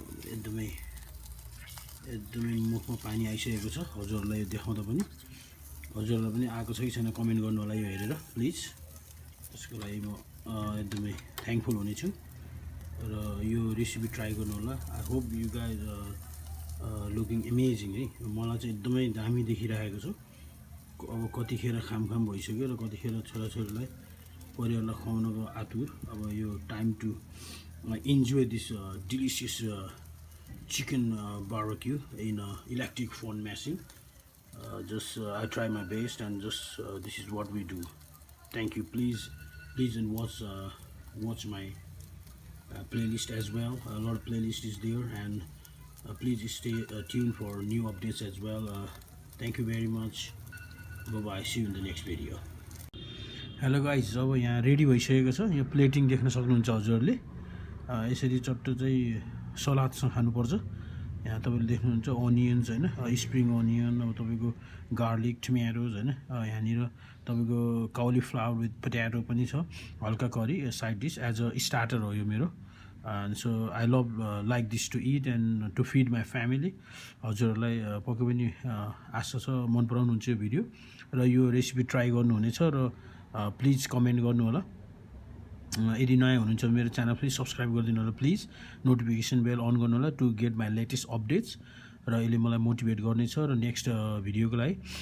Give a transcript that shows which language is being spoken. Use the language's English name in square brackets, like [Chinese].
[Nepali] एकदमै मुखमा पानी आइसकेको छ हजुरहरूलाई यो देखाउँदा पनि। हजुरहरूलाई पनि आएको छ कि छैन कमेन्ट गर्नु होला यो हेरेर प्लिज। त्यसको लागि म एकदमै थ्याङ्कफुल हुनेछु र यो रेसिपी ट्राई गर्नु होला। [English] I hope you guys looking amazing है। [Nepali] मलाई चाहिँ एकदमै दामी देखिरहेको छ। अब कतिखेर खाम भइसक्यो र कतिखेर छोराछोरीलाई परिवारलाई खुवाउनको आतुर। अब यो [English] Time to enjoy this delicious chicken barbecue in electric fun machine. I try my best, and this is what we do. Thank you. Please and watch my playlist as well. A lot of playlist is there, and please stay tuned for new updates as well. Thank you very much. Bye bye. See you in the next video. [Nepali] Hello guys, अब यहाँ ready भइसकेको छ। यो plating देख्न सक्नुहुन्छ हजुरहरूले। यसरी चट्टो चाहिँ सलादसँग खानुपर्छ। यहाँ तपाईँले देख्नुहुन्छ अनियन्स हैन, स्प्रिङ अनियन, अब तपाईँको गार्लिक, टमेटोज हैन, यहाँनिर तपाईँको काउलीफ्लावर विथ पोट्याटो पनि छ, हल्का curry side dish [English] as a starter [Nepali] हो यो मेरो। [English] And so I love like this to eat and to feed my family. [Nepali] हजुरहरूलाई पक्कै पनि आशा छ मन पराउनुहुन्छ यो भिडियो र यो रेसिपी ट्राई गर्नुहुनेछ, र प्लिज कमेन्ट गर्नु होला। यदि नयाँ हुनुहुन्छ मेरो च्यानल प्लिज सब्सक्राइब गरिदिनु होला प्लिज। नोटिफिकेसन बेल अन गर्नु होला [English] to get my latest updates, [Nepali] र यसले मलाई मोटिभेट गर्नेछ र नेक्स्ट भिडियोको लागि।